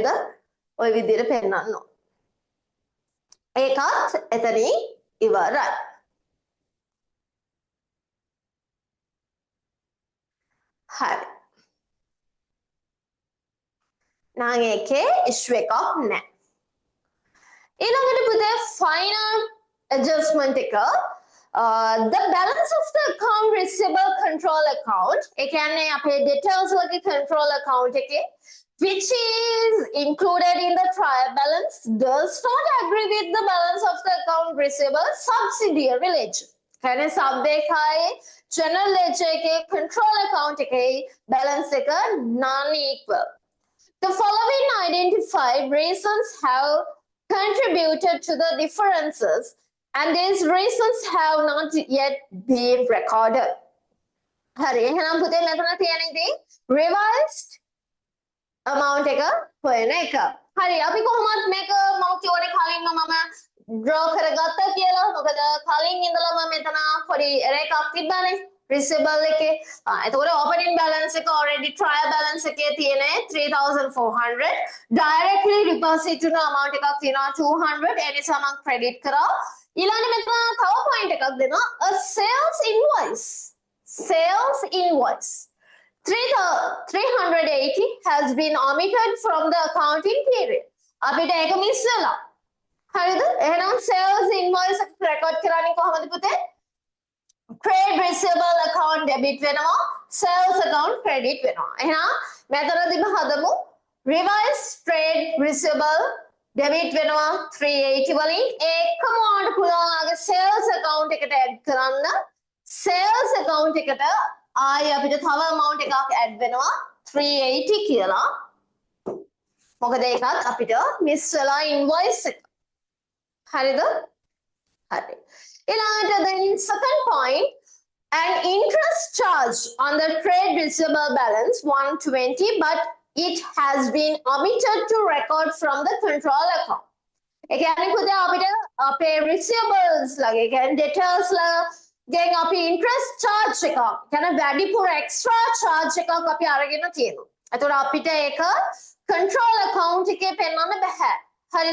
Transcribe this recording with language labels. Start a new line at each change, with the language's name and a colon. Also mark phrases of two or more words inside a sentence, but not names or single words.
Sinhala: ඔය විදිහට පෙන්නන්න ඕන. ඒකත් එතනින් ඉවරයි. හරි. නම් ඒකේ issue එකක් නැහැ. ඊළඟට පුතේ
English: final adjustment එක the balance of the account receivable control account
Sinhala: ඒ කියන්නේ අපේ
English: debtors වගේ control account එකේ which is included in the trial balance does not agree with the balance of the account receivable subsidiary ledger.
Sinhala: කියන්නේ sub එකයි
English: general ledger
Sinhala: එකේ
English: control account
Sinhala: එකේ balance එක non-equal.
English: The following identified reasons have contributed to the differences and these reasons have not yet been recorded.
Sinhala: හරි එහෙනම් පුතේ මෙතන තියෙන ඉතින්
English: revised amount
Sinhala: එක හොයන එක. හරි අපි කොහොමද මේක මම කියවනේ කලින්ම මම draw කරගත්තා කියලා. මොකද කලින් ඉඳලම මෙතන පොඩි error එකක් තිබ්බනේ receivable එකේ. එතකොට
English: opening balance
Sinhala: එක already
English: trial balance
Sinhala: එකේ තියෙන 3400 directly deposit වෙන amount එකක් තියෙනවා 200. ඒ නිසා මම credit කරා. ඊළඟට මෙතන තව point එකක් දෙනවා
English: a sales invoice. Sales invoice 380 has been omitted from the accounting period.
Sinhala: අපිට ඒක මිස් වෙලා. හරිද? එහෙනම්
English: sales invoice
Sinhala: එක record කරන්නේ කොහොමද පුතේ?
English: Trade receivable account debit වෙනවා, sales account credit වෙනවා.
Sinhala: එහෙනම් මෙතනදිම හදමු
English: revised trade receivable debit
Sinhala: වෙනවා 380 වලින් ඒකම ඔයාලට පුළුවන් ආගේ
English: sales account
Sinhala: එකට add කරන්න.
English: sales account
Sinhala: එකට ආයි අපිට තව amount එකක් add වෙනවා 380 කියලා. මොකද ඒකත් අපිට miss වෙලා invoice එක. හරිද? හරි.
English: ඊළඟට then second point an interest charge on the trade receivable balance 120 but it has been omitted to record from the control account.
Sinhala: ඒ කියන්නේ පුතේ අපිට අපේ receivables ලගේ කියන්නේ debtors ලා ගෙන් අපි
English: interest charge
Sinhala: එකක් කියන්නේ වැඩිපුර
English: extra charge
Sinhala: එකක් අපි අරගෙන තියෙනවා. ඒතකොට අපිට ඒක
English: control account
Sinhala: එකේ පෙන්වන්න බෑ. හරිද?